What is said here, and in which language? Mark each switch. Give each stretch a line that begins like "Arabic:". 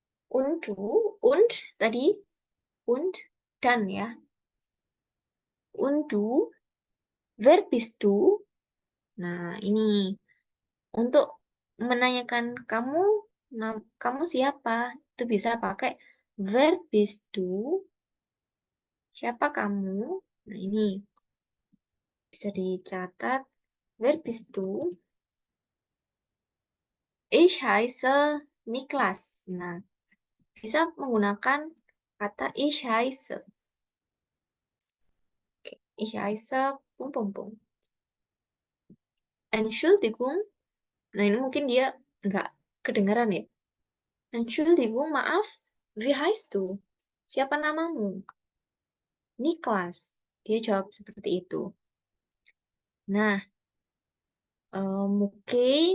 German: Und du, und
Indonesian: tadi,
German: und
Indonesian: dan ya.
German: Und du, wer bist du?
Indonesian: Nah, ini untuk menanyakan kamu, kamu siapa? Itu bisa pakai
German: wer bist du?
Indonesian: Siapa kamu? Nah, ini bisa dicatat.
German: Wer bist du? Ich heiße Niklas.
Indonesian: Nah, bisa menggunakan kata ich heiße.
German: Oke, ich heiße pung pung pung. Entschuldigung.
Indonesian: Nah, ini mungkin dia nggak kedengaran ya.
German: Entschuldigung,
Indonesian: maaf.
German: Wie heißt du?
Indonesian: Siapa namamu?
German: Niklas.
Indonesian: Dia jawab seperti itu. Nah, oke.